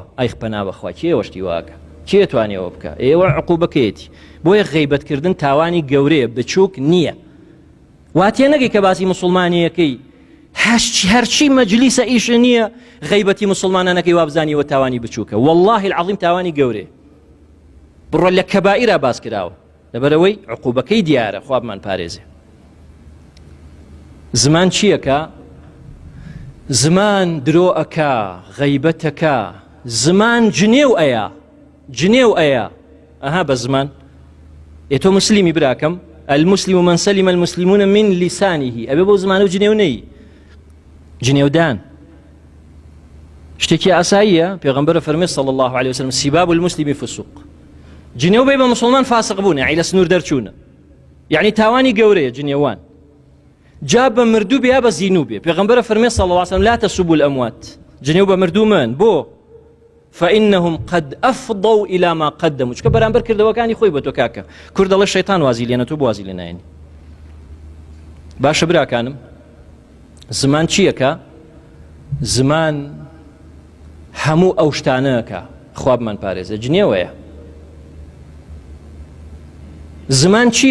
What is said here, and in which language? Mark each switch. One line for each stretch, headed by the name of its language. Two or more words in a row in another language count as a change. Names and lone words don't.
Central Kurdish: ئەی پەنا بەخوا کێ وەشتی واکە کێ توانێەوە بکە ئێوە عقوبەکەیەتی بۆیە غەیبەتکردن تاوانی گەورەیە بچووک نییە واتێ نەگەی کە باسی مسلمانیەکەی هەرچی مەجلیسە ئیش نییە غەیبەتی مسلمانانەکەی وابزانیەوە تاوانی بچووکە
Arabic: والله العظیم
Central Kurdish: تاوانی گەورەیە بڕۆ لە کەبائیرە باس کراوە لەبەرەوەی عقوبەکەی دیارە خوا بمان پارێزێ زمان چیەکە؟ زمان درۆ ئەکا غەیبەتەکە زمان جنێو ئەیە ئەها بە زمان ئێ تۆ مسلیمی براکەم
Arabic: المسلم من سلم المسلمون من لسانه
Central Kurdish: ئەبێ بۆ زمانە و جنێو نەی جنێودان شتێکی ئاساییە پێغەمبەر فەرمێ
Arabic: صلی الله عليه وسلم سباب المسلم فسوق
Central Kurdish: جنێو بێ بە مسلمان فاسق بوونە عیلە سنوور دەرچوونە یعنی تاوانی گەورەیە جنێوان جا بە مردوو بێ بە زینوو بێ پێغەمبەر فەرمێ
Arabic: صلی الله عليه وسلم لا تسبوا الأموات
Central Kurdish: جنێو بە مردوو من بۆ
Arabic: فإنهم قد أفضوا إلى ما قدموا
Central Kurdish: چکە بەرامبەر کردەوەکانی خۆی بە تۆ کاکە کورد دەڵێ شەیتان وازی لێنە تۆ بوازی لێ نایەنی باشە براکانم زمان چیەکە؟ زمان هەموو ئەو شتانەکە خوا بمان پارێزە جنێوەیە زمان چیەکە؟